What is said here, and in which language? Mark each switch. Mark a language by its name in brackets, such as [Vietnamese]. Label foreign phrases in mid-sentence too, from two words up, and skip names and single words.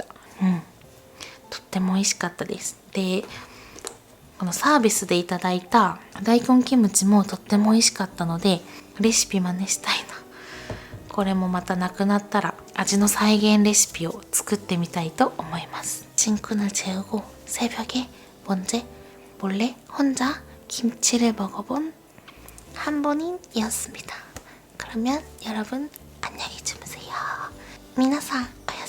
[Japanese] とっても美味しかったです。で、このサービスでいただいた大根キムチもとっても美味しかったので、レシピ真似したいな。これもまたなくなったら味の再現レシピを作ってみたいと思います。 [Korean] 친구를 재우고 새벽에 먼저 몰래 혼자 김치를 먹어본 한 번이었습니다. 그러면 여러분 안녕히 주무세요. 미나상